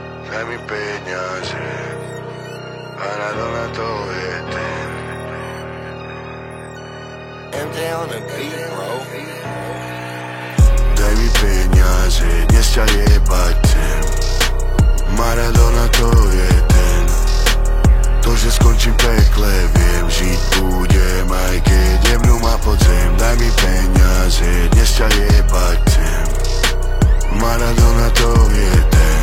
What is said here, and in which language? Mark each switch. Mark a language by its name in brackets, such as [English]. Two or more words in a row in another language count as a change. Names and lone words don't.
[Slovak] daj mi peniaze, Maradona to je ten. [English] MJ on the beat, bro. [Slovak] Daj mi peniaze, dnes ťa jebať chcem, Maradona to je ten. To, že skončím pekle, viem, žiť budem, aj keď jebnú ma pod zem. Daj mi peniaze, dnes ťa jebať chcem, Maradona to je ten.